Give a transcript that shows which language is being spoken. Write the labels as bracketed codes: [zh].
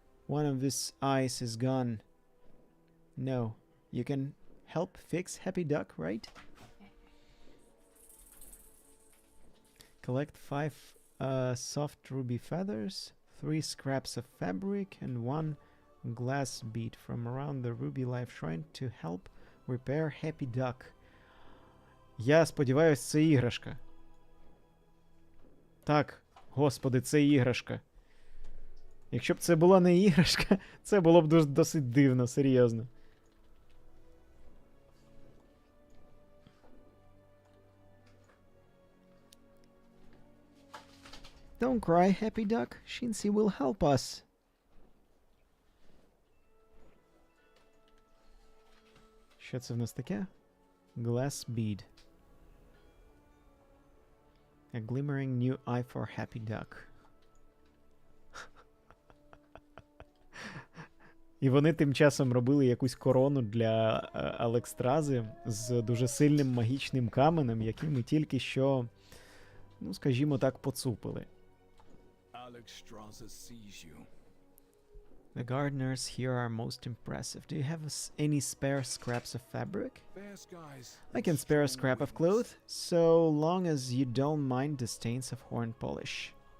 [en] One of his eyes is gone. No, you can help fix Happy Duck, right? Collect 5 soft ruby feathers, 3 scraps of fabric, and 1 glass bead from around the ruby life shrine to help repair Happy Duck. [uk] Я сподіваюсь, це іграшка. Так, господи, це іграшка. Якщо б це була не іграшка, це було б досить дивно, серйозно. [en] Don't cry, Happy Duck. Shinsi will help us. [uk] Що це в нас таке? Glass bead. [en] A glimmering new eye for Happy Duck. [uk] І вони тим часом робили якусь корону для Алекстрази з дуже сильним магічним каменем, який ми тільки що, ну, скажімо так, поцупили. [en] Alexstrasza sees you. The gardeners here are most impressive. Do you have any spare scraps of fabric? Fair skies. I can spare a scrap of cloth, so long as you don't mind the stains of horn polish.